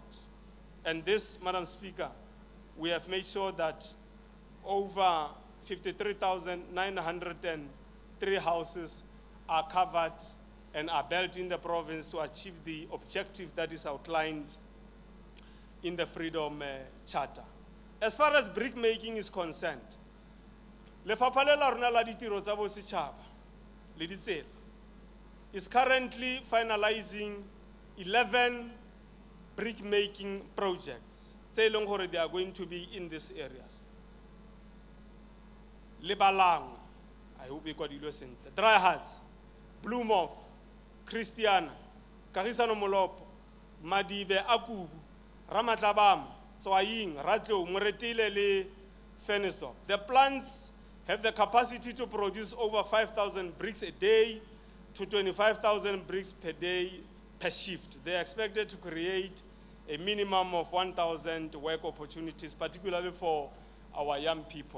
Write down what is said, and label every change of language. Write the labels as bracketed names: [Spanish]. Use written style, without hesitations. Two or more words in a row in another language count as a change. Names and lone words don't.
[English] And this, Madam Speaker, we have made sure that over 53,903 houses are covered and are built in the province to achieve the objective that is outlined in the Freedom Charter. As far as brick making is concerned, [Tswana] Lefapha le la rona la ditiro tsa bosetšhaba le ditsela [English] is currently finalizing 11 brick making projects. They are going to be in these areas. Lebalang, I hope you got it sentle. Dry Hearts, Blue Moth, Christiana, Karisano Molopo, Madibe, Akubu, Ramatlabam, Soaying, Ratlo, Muretile, Le Fenestor. The plants have the capacity to produce over 5,000 bricks a day to 25,000 bricks per day per shift. They are expected to create a minimum of 1,000 work opportunities, particularly for our young people.